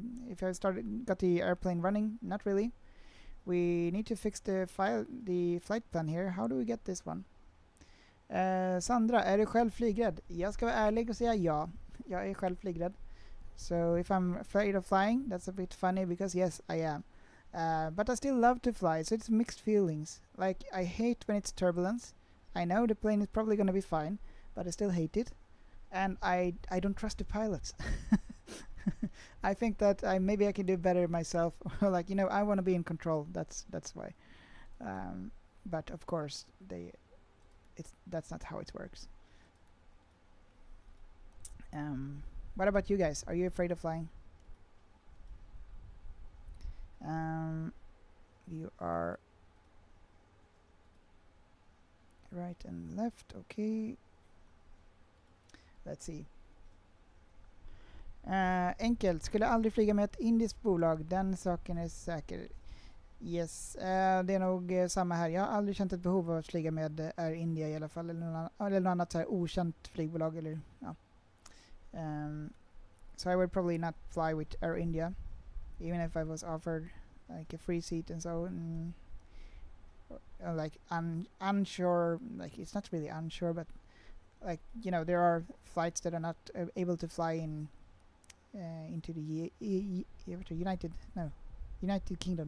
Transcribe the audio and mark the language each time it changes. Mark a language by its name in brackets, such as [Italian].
[English] If I got the airplane running, not really. We need to fix the flight plan here. How do we get this one? [Swedish] Sandra, är du själv flygrädd? Jag ska vara ärlig och säga ja. Jag är själv flygrädd. [English] So if I'm afraid of flying, that's a bit funny because yes, I am. But I still love to fly, so it's mixed feelings. Like, I hate when it's turbulence. I know the plane is probably going to be fine, but I still hate it. And I don't trust the pilots. I think that maybe I can do better myself. Like, you know, I want to be in control. That's why. But of course, that's not how it works. What about you guys? Are you afraid of flying? You are right and left. Okay. Let's see. [Swedish] Enkelt. Skulle aldrig flyga med ett indiskt bolag. Den saken är säker. Yes. Det är nog samma här. Jag har aldrig känt ett behov av att flyga med Air India i alla fall. Eller något annat så här okänt flygbolag. Eller, ja. [English] So I would probably not fly with Air India. Even if I was offered like a free seat and so. Like unsure. Like, it's not really unsure, but like, you know, there are flights that are not able to fly into the United Kingdom.